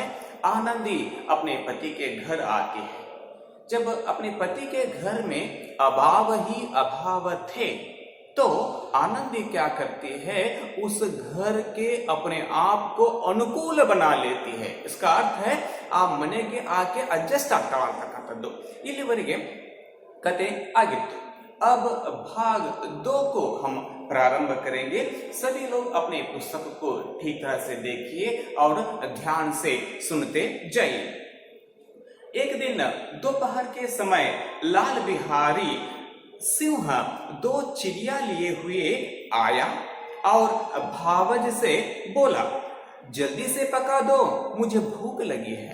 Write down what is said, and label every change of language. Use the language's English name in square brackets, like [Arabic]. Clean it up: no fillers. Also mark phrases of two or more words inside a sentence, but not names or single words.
[Hindi] आनंदी अपने पति के घर आती है। जब अपने पति के घर में अभाव ही अभाव थे तो आनंदी क्या करती है, उस घर के अपने आप को अनुकूल बना लेती है। इसका अर्थ है आप [Kannada] मनेಗೆ ಆಕೆ ಅಡ್ಜಸ್ಟ್ ಆಗ್ತಾವ ಅಂತಕ್ಕಂಥದ್ದು ಇಲ್ಲಿವರೆಗೆ ಕತೆ ಆಗಿತ್ತು। [Hindi] अब भाग 2 को हम प्रारंभ करेंगे। सभी लोग अपने पुस्तक को ठीक तरह से देखिए और ध्यान से सुनते जाइए। एक दिन दोपहर के समय लाल बिहारी सिंह 2 चिड़िया लिए हुए आया और भावज से बोला, जल्दी से पका दो, मुझे भूख लगी है।